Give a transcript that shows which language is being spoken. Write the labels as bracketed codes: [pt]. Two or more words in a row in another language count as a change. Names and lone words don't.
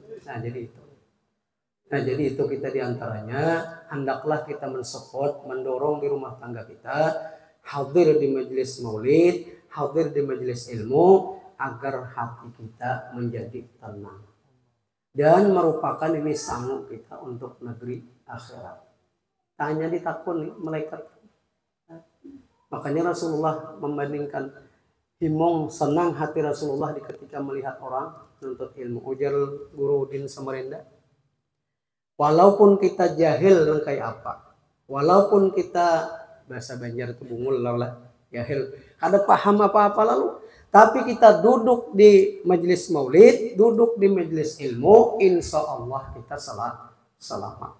[id] Nah jadi itu kita diantaranya hendaklah kita mensupport, mendorong di rumah tangga kita hadir di majelis maulid, hadir di majelis ilmu agar hati kita menjadi tenang dan merupakan ini sanggup kita untuk negeri akhirat. [bjn] Tanya ditakun malaikat. [id] Makanya Rasulullah membandingkan himong senang hati Rasulullah ketika melihat orang menuntut ilmu. [bjn] Ujar Guru Udin Samarinda, walaupun kita jahil kayak apa, walaupun kita bahasa Banjar itu bungul lah jahil, kada paham apa-apa lalu, tapi kita duduk di majelis maulid, duduk di majelis ilmu, [ar] insya Allah [bjn] kita selamat.